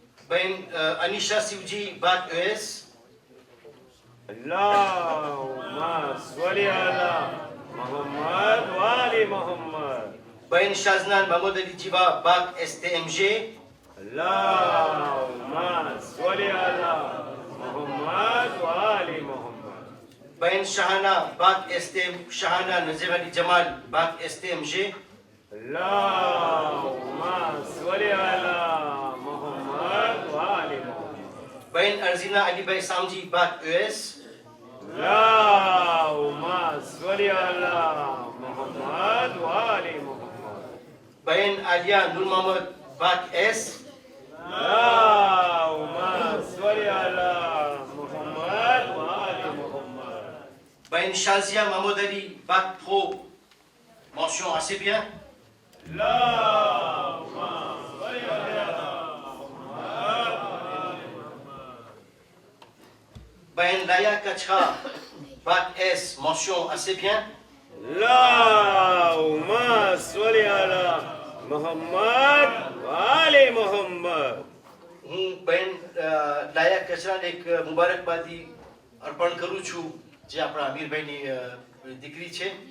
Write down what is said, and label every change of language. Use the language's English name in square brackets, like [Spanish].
[Gujarati] બહેન અનિશા શિવજી બાc ES. [Arabic] اللهم صل على محمد وآل محمد. [Gujarati] બહેન શાઝનાન મહમદ અલી જીવા બાc STMG. [Arabic] اللهم صل على محمد وآل محمد. [Gujarati] બહેન શાહાના બાc STM શાહાના નઝીર અલી જમાલ બાc STMG. [Arabic] اللهم صل على محمد وآل محمد. [Gujarati] બહેન અર્ઝીના અલીભાઈ સામજી બાc ES. [Arabic] اللهم صل على محمد وآل محمد. [Gujarati] બહેન આલિયા નૂર મોહમ્મદ બાc S. [Arabic] اللهم صل على محمد وآل محمد. [Gujarati] બહેન શાઝિયા Mohammad Ali બાc Pro [French] mention assez bien. [Arabic] اللهم صل على محمد وآل محمد. [Gujarati] બહેન લાયા કચ્છા [French] bac S mention assez bien. [Arabic] اللهم صل على محمد وآل محمد. [Gujarati] હું બહેન લાયા કચરાને એક મુબારકબાદી અર્પણ કરું છું જે આપણા અમીરભાઈની દીકરી છે.